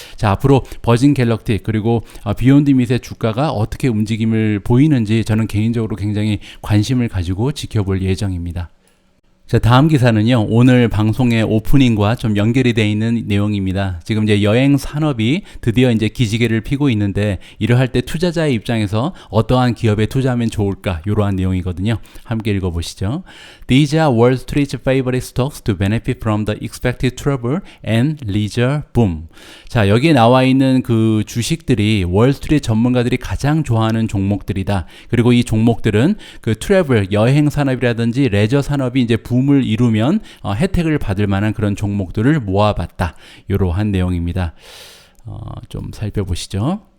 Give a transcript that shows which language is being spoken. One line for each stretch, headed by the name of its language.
Korean: 자, 앞으로 버진 갤럭틱 그리고 비욘드 밋의 주가가 어떻게 움직임을 보이는지 저는 개인적으로 굉장히 관심을 가지고 지켜볼 예정입니다. 자, 다음 기사는요, 오늘 방송의 오프닝과 좀 연결이 되어 있는 내용입니다. 지금 이제 여행 산업이 드디어 이제 기지개를 피고 있는데, 이러할 때 투자자의 입장에서 어떠한 기업에 투자하면 좋을까, 이러한 내용이거든요. 함께 읽어보시죠.
English: These are Wall Street's favorite stocks to benefit from the expected trouble and leisure boom.
Korean: 자, 여기에 나와 있는 그 주식들이 월스트리트 전문가들이 가장 좋아하는 종목들이다. 그리고 이 종목들은 그 트래블, 여행 산업이라든지 레저 산업이 이제 붐을 이루면 혜택을 받을 만한 그런 종목들을 모아봤다, 이러한 내용입니다. 좀 살펴보시죠.